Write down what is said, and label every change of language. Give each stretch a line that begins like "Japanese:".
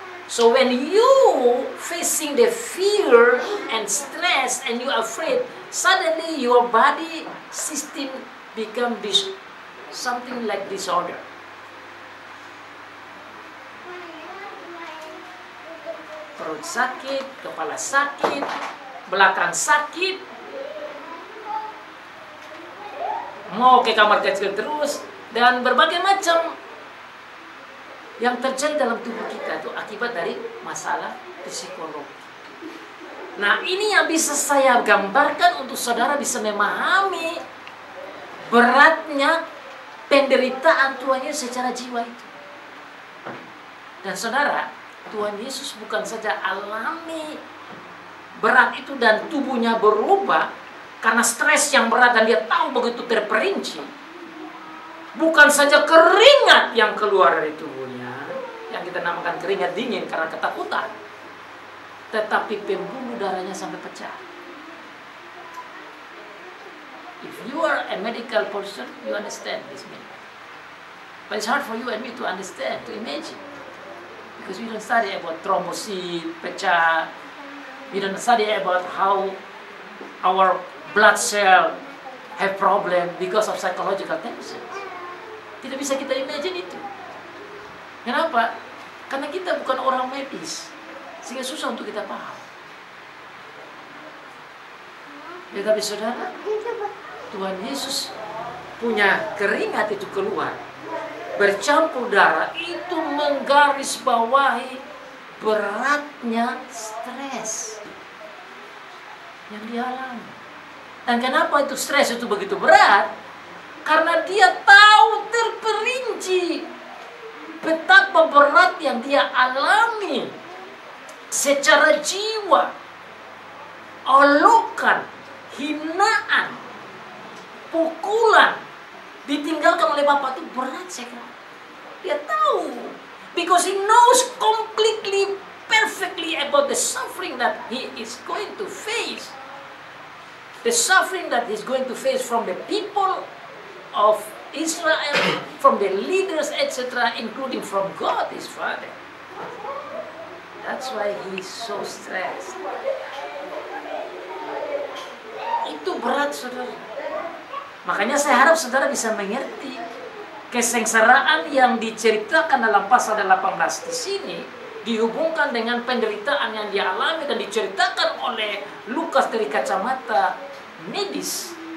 English: So when you facing the fear and stress and you are afraid, suddenly your body system become something like disorder.
Indonesian: Perut sakit, kepala sakit, belakang sakit, mau ke kamar kecil terus, dan berbagai macam yang terjadi dalam tubuh kita itu akibat dari masalah psikologi. Nah, ini yang bisa saya gambarkan untuk saudara bisa memahami beratnya penderitaan Tuhan Yesus secara jiwa itu. Dan saudara, Tuhan Yesus bukan saja alami berat itu dan tubuhnya berubah karena stres yang berat dan dia tahu begitu terperinci. Bukan saja keringat yang keluar dari tubuhnya, yang kita namakan keringat dingin karena ketakutan, tetapi pembuluh darahnya sampai pecah.
English: If you are a medical person, you understand this meaning. But it's hard for you and me to understand, to imagine. Because we don't study about thrombocyte, pecah. We don't study about how our blood cell have problem because of psychological tension.
Indonesian: Tidak bisa kita imagine itu. Kenapa? Karena kita bukan orang medis, sehingga susah untuk kita paham. Tetapi saudara, Tuhan Yesus punya keringat itu keluar, bercampur darah, itu menggarisbawahi beratnya stres yang dialami. Dan kenapa itu stres itu begitu berat? Karena dia tahu terperinci betapa berat yang dia alami secara jiwa, olokan, hinaan, pukulan, ditinggalkan oleh Bapa itu berat sekali. Dia tahu,
English: because he knows completely, perfectly about the suffering that he is going to face. The suffering that he's going to face from the people of Israel, from the leaders, etc., including from God, his Father. That's why he's so stressed.
Indonesian: Itu berat, saudara. Makanya saya harap saudara bisa mengerti kesengsaraan yang diceritakan dalam pasal 18 di sini dihubungkan dengan penderitaan yang dialami dan diceritakan oleh Lukas dari kacamata medis.